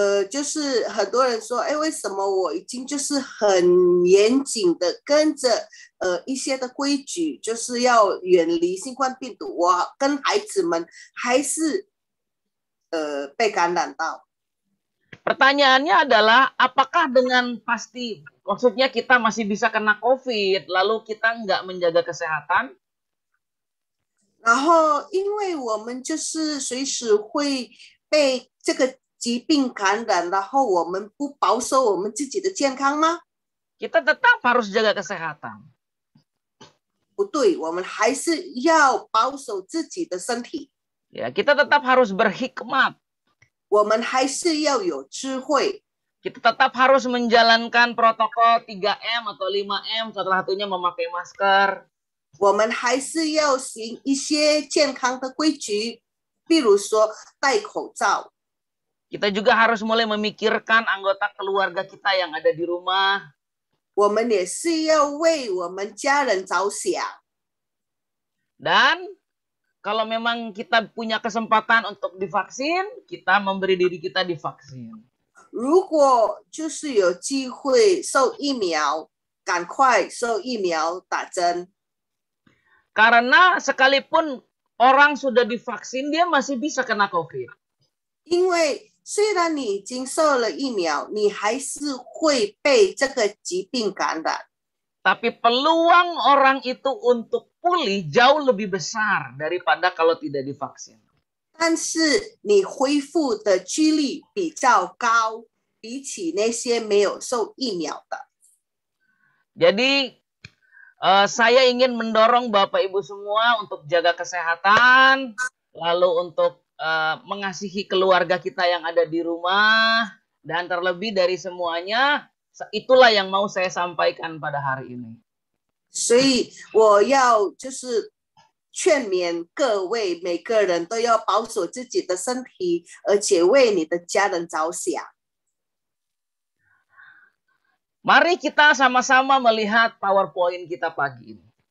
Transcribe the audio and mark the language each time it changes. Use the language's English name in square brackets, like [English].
[Chinese] 就是很多人说，为什么我已经就是很严谨的跟着一些的规矩，就是要远离新冠病毒，我跟孩子们还是被感染到。 [Indonesian] Pertanyaannya adalah, apakah dengan pasti, maksudnya kita masih bisa kena COVID, lalu kita nggak menjaga kesehatan? [Chinese] 然后，因为我们就是随时会被这个疾病感染，然后我们不保守我们自己的健康吗？ [Indonesian] Kita tetap harus jaga kesehatan. [Chinese] 不对，我们还是要保守自己的身体。 [Indonesian] Ya, kita tetap harus berhikmat. [Chinese] 我们还是要有智慧。 [Indonesian] Kita tetap harus menjalankan protokol 3M atau 5M, salah satunya memakai masker. [Chinese] 我们还是要行一些健康的规矩，比如说戴口罩。 [Indonesian] Kita juga harus mulai memikirkan anggota keluarga kita yang ada di rumah. [Chinese] 我们也是要为我们家人着想。 [Indonesian] Dan kalau memang kita punya kesempatan untuk divaksin, kita memberi diri kita divaksin. [Chinese] 如果就是有机会受疫苗，赶快受疫苗打针。 [Indonesian] Karena sekalipun orang sudah divaksin, dia masih bisa kena COVID. [Chinese] 因为虽然你已经受了疫苗，你还是会被这个疾病感染。 [Indonesian] Tapi peluang orang itu untuk pulih jauh lebih besar daripada kalau tidak divaksin. [Chinese] 但是你恢复的几率比较高，比起那些没有受疫苗的。 [Indonesian] Jadi saya ingin mendorong Bapak Ibu semua untuk jaga kesehatan, lalu untuk mengasihi keluarga kita yang ada di rumah, dan terlebih dari semuanya, itulah yang mau saya sampaikan pada hari ini. [Chinese] 所以我要就是劝勉各位每个人都要保守自己的身体，而且为你的家人着想。 [Indonesian] Mari kita sama-sama melihat PowerPoint kita pagi ini.